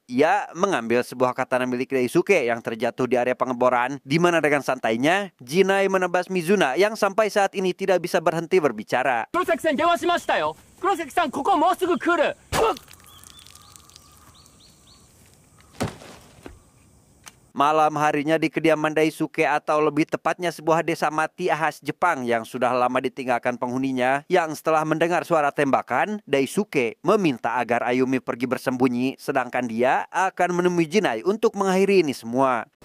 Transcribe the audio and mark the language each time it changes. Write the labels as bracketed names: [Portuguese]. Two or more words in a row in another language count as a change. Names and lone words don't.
[Indonesian] Ia mengambil sebuah katana milik Daisuke yang terjatuh di area pengeboran, di mana dengan santainya Jinai menebas Mizuna yang sampai saat ini tidak bisa berhenti berbicara. [Japanese] Kurosaki-san,電話しましたよ。Kurosaki-san, ここもうすぐ来る。 [Indonesian] Malam harinya di kediaman Daisuke atau lebih tepatnya sebuah desa mati khas Jepang yang sudah lama ditinggalkan penghuninya, yang setelah mendengar suara tembakan, Daisuke meminta agar Ayumi pergi bersembunyi sedangkan dia akan menemui Jinai untuk mengakhiri ini semua.